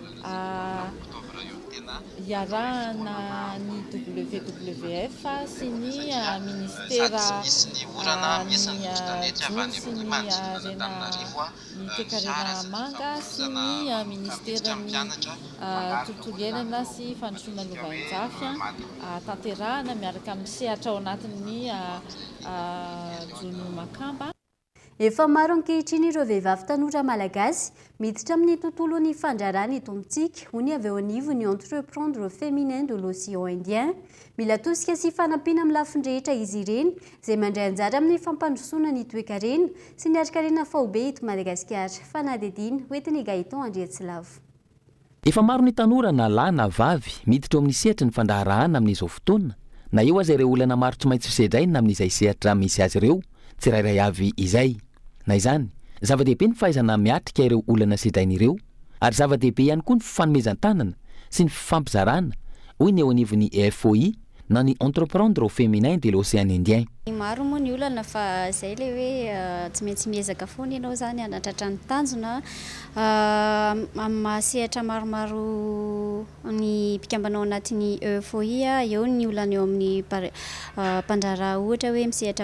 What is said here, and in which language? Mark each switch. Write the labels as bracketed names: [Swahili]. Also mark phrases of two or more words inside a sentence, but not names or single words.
[Malagasy] iarahana ny WWF sy ny ministera ny jony sy ny arena ny tekarena manga sy ny ministera ny tontolo iainana sy fandrosoana lovain-jafy tanterahana miaraka amin'ny sehatra ao anatin'ny jono makamba. Efa maro ankehitriny ireo vehivavy tanora malagasy miditra amin'ny tontolon'ny fandrarana eto amintsika hony avy eo anivon'ny entreprendre féminin de l'océan Indien. Mila tosika sy fanampiana amin'ny lafiny rehetra izy ireny izay mandray anjara amin'ny fampandrosoana ny toe-karena sy ny ari-karena faobe eto Madagasikara. Fanadidina hoetiny Gaëtan Andriatsilavo. Efa maro ny tanora na lahy na vavy miditra amin'ny sehatra ny fandaharahana amin'izao fotoana na eo aza ireo olana maro tsy maintsy fisedraina amin'izay sehatra misy azy ireo tsirairay avy izay. Na izany, zava-dehibe ny fahaizana miatrika ireo olana sedrainy ireo ary zava-dehibe ihany koa ny fifanomezan-tanana sy ny fifampizarana hoy ny eo anivon'ny FOI na ny entreprendre féminin de l'océan Indien. Maro moa ny olana fa izay le hoe tsy maintsy miezaka foana ianao zany anatratra ny tanjona mahasehatra maromaro ny mpikambanao anatin'ny FOI eo ny olana eo amin'ny mpandraraha ohatra hoe misehatra